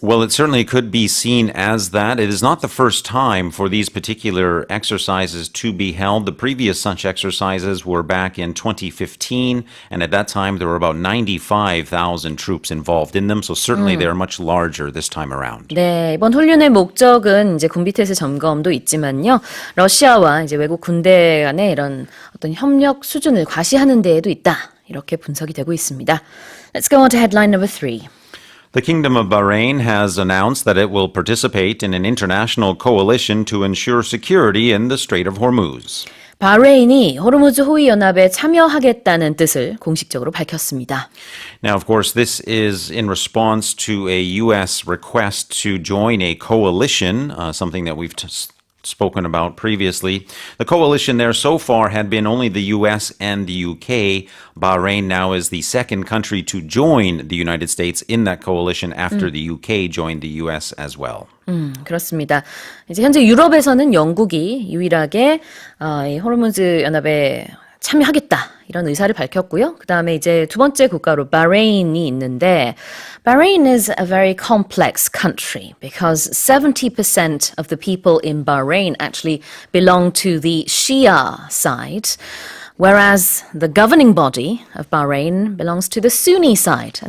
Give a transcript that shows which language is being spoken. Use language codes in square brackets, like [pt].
[en] Well, it certainly could be seen as that. It is not the first time for these particular exercises to be held. The previous such exercises were back in 2015, and at that time there were about 95,000 troops involved in them, so certainly they are much larger this time around. [ko] 네, 이번 훈련의 목적은 이제 군비태세 점검도 있지만요. 러시아와 이제 외국 군대 간의 이런 어떤 협력 수준을 과시하는 데에도 있다. 이렇게 분석이 되고 있습니다. [en] Let's go on to headline number 3. The Kingdom of Bahrain has announced that it will participate in an international coalition to ensure security in the Strait of Hormuz. [ko] 바레인이 호르무즈 호위 연합에 참여하겠다는 뜻을 공식적으로 밝혔습니다. [en] Now, of course, this is in response to a U.S. request to join a coalition, something that we've spoken about previously. The coalition there so far had been only the U.S. and the U.K. Bahrain now is the second country to join the United States in that coalition after the U.K. joined the U.S. as well. [ko] 그렇습니다. 이제 현재 유럽에서는 영국이 유일하게 이 호르무즈 연합에 참여하겠다 이런 의사를 밝혔고요. 그 다음에 이제 두 번째 국가로 바레인이 있는데 [en] Bahrain is a very complex country because 70% of the people in Bahrain actually belong to the Shia side, whereas the governing body of Bahrain belongs to the Sunni side.